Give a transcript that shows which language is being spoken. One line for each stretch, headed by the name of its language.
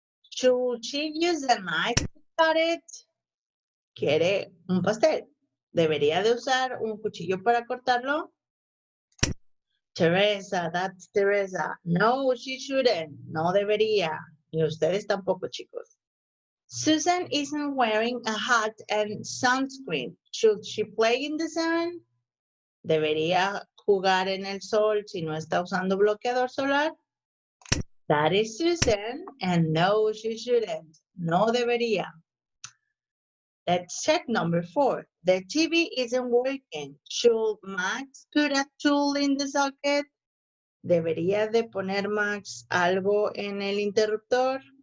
English: Should she use a knife to cut it?
Spanish: Quiere un pastel. ¿Debería de usar un cuchillo para cortarlo?
English: Teresa, that's Teresa. No, she shouldn't.
Spanish: No debería. Y ustedes tampoco, chicos.
English: Susan isn't wearing a hat and sunscreen. Should she play in the sun?
Spanish: ¿Debería jugar en el sol si no está usando bloqueador solar?
English: That is Susan, and no, she shouldn't.
Spanish: No debería.
English: Let's check number 4. The TV isn't working. Should Max put a tool in the socket?
Spanish: ¿Debería de poner Max algo en el interruptor?